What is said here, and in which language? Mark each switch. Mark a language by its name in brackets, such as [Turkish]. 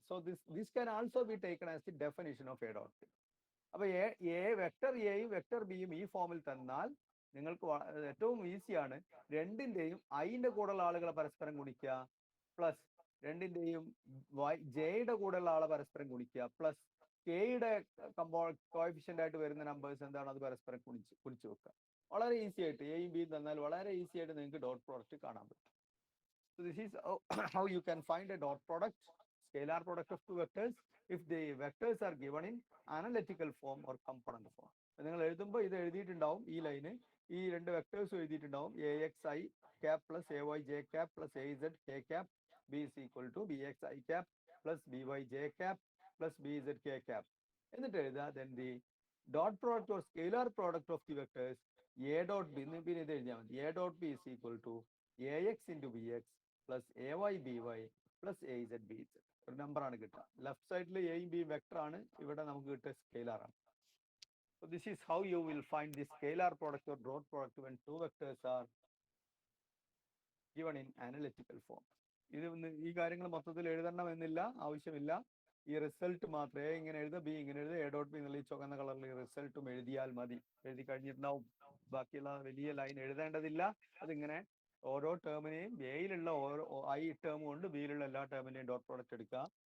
[English] So this can also be taken as the definition of A dot B. [Malayalam] അപ്പോൾ vector എയും vector ബിയും ഈ ഫോമിൽ തന്നാൽ നിങ്ങൾക്ക് ഏറ്റവും ഈസിയാണ്. രണ്ടിന്റെയും ഐന്റെ കൂടെയുള്ള ആളുകളെ പരസ്പരം ഗുണിക്കുക, പ്ലസ് രണ്ടിന്റെയും ജെയുടെ കൂടെയുള്ള ആളെ പരസ്പരം ഗുണിക്കുക, പ്ലസ് കെയുടെ കോഎഫിഷ്യന്റ് ആയിട്ട് വരുന്ന നമ്പേഴ്സ് എന്താണ് അത് പരസ്പരം ഗുണിച്ച് വെക്കുക. വളരെ ഈസി ആയിട്ട് എയും ബിയും തന്നാൽ വളരെ ഈസി ആയിട്ട് നിങ്ങൾക്ക് ഡോട്ട് പ്രോഡക്റ്റ് കാണാൻ പറ്റും. [English] So this is how you can find a dot product, scalar product of two vectors if the vectors are given in analytical form or component form. [Malayalam] നിങ്ങൾ എഴുതുമ്പോൾ ഇത് എഴുതിയിട്ടുണ്ടാവും, ഈ ലൈന് ഈ രണ്ട് vectors എഴുതിയിട്ടുണ്ടാവും. [English] a x i cap plus a y j cap plus a z k cap b is equal to b x i cap plus b y j cap plus b z k cap [Malayalam] എന്നിട്ട് എഴുതുക. [English] then the dot product or scalar product of the vectors a dot b [Malayalam] പിന്നെ ഇത് എഴുതിയാൽ മതി. [English] A dot b is equal to a x into b x plus a y b y plus a z b z. [Malayalam] ഒരു നമ്പറാണ് കിട്ടുക. Left സൈഡിൽ എയും ബിയും വെക്ടർ ആണ്, ഇവിടെ നമുക്ക് കിട്ടിയ സ്കെയിലാർ ആണ്. [English] So this is how you will find the scalar product or dot product when two vectors are given in analytical form. [Malayalam] ഇത് ഈ കാര്യങ്ങൾ മൊത്തത്തിൽ എഴുതണം എന്നില്ല, ആവശ്യമില്ല. ഈ റിസൾട്ട് മാത്രമേ ഇങ്ങനെ എഴുതുക, ബി ഇങ്ങനെ എഴുതുക, എ ഡോട്ട് ബി എന്നുള്ള ഈ ചുവന്ന കളറിൽ റിസൾട്ടും എഴുതിയാൽ മതി. എഴുതി കഴിഞ്ഞിട്ടുണ്ടാവും. ബാക്കിയുള്ള വലിയ ലൈൻ എഴുതേണ്ടതില്ല. അതിങ്ങനെ ഓരോ ടേമിനെയും എയിലുള്ള ഓരോ ഐ ടേം കൊണ്ട് ബിയിലുള്ള എല്ലാ ടേമിന്റെയും ഡോട്ട് പ്രോഡക്റ്റ് എടുക്കുക.